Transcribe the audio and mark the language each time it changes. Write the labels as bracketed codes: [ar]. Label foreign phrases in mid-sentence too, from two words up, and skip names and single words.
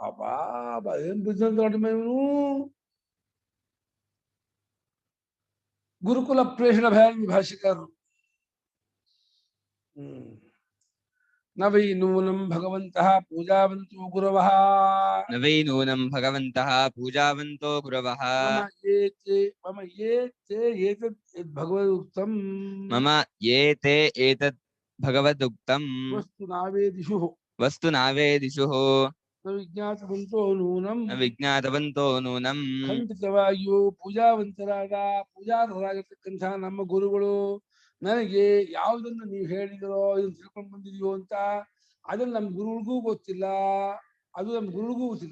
[kn] ಅಬ್ಬಾ ಏನ್ ಬಿಸ್ನೆಸ್ ನೋಡಿ ಇವನು. ಗುರುಕುಲ ಪ್ರೇಷಣ ಭಯ ಭಾಷಿಕರು. [sa] ನ ವೈ ನೂನಂ ಭಗವಂತಃ ಪೂಜಾವಂತೋ ಗುರವಃ. ನ ವೈ ನೂನಂ ಭಗವಂತಃ ಪೂಜಾವಂತೋ ಗುರವಃ. ಮಮ ಯೇ ತೇ ಏತದ್ ಭಗವದುಕ್ತಂ. ಮಮ ಯೇ ತೇ ಏತದ್ ಭಗವದುಕ್ತಂ. ವಸ್ತು ನಾವೇದಿಷು. ವಸ್ತು ನಾವೇದಿಷುಃ. ನ ವಿಜ್ಞಾತವಂತೋ ನೂನಂ. ನ ವಿಜ್ಞಾತವಂತೋ ನೂನಂ. [kn] ಖಂಡಿತವಾಗಿಯೂ ಪೂಜಾವಂತರಾಗಿರ್ತಕ್ಕಂಥ ನಮ್ಮ ಗುರುಗಳು ನನಗೆ ಯಾವುದನ್ನು ನೀವು ಹೇಳಿದರೋ ಇದನ್ನು ತಿಳ್ಕೊಂಡು ಬಂದಿದೆಯೋ ಅಂತ ಅದನ್ನ ನಮ್ಮ ಗುರುಗಳಿಗೂ ಗೊತ್ತಿಲ್ಲ, ಅದು ನಮ್ಮ ಗುರುಗಳಿಗೂ ಗೊತ್ತಿಲ್ಲ.